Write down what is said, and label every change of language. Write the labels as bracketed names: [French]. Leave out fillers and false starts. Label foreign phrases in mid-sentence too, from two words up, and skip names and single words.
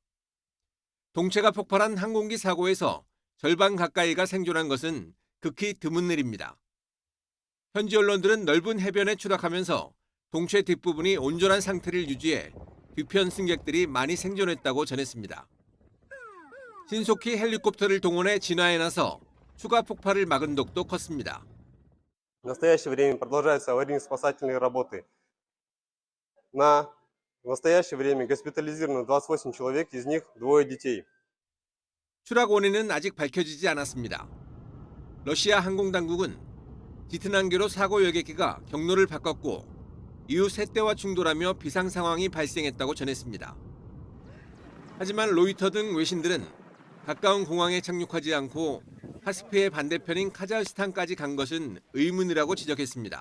[Korean] 동체가 폭발한 항공기 사고에서 절반 가까이가 생존한 것은 극히 드문 일입니다. 현지 언론들은 넓은 해변에 추락하면서 동체 뒷부분이 온전한 상태를 유지해 뒤편 승객들이 많이 생존했다고 전했습니다. 신속히 헬리콥터를 동원해 진화에 나서 추가 폭발을 막은 덕도 컸습니다. [Russian] В настоящее время продолжаются аварийно-спасательные работы. В настоящее время госпитализировано 28 человек, из них двое детей. [Korean] 추락 원인은 아직 밝혀지지 않았습니다. 러시아 항공당국은 지트난계로 사고 여객기가 경로를 바꿨고 이후 세대와 충돌하며 비상 상황이 발생했다고 전했습니다. 하지만 로이터 등 외신들은 가까운 공항에 착륙하지 않고 카스피의 반대편인 카자흐스탄까지 간 것은 의문이라고 지적했습니다.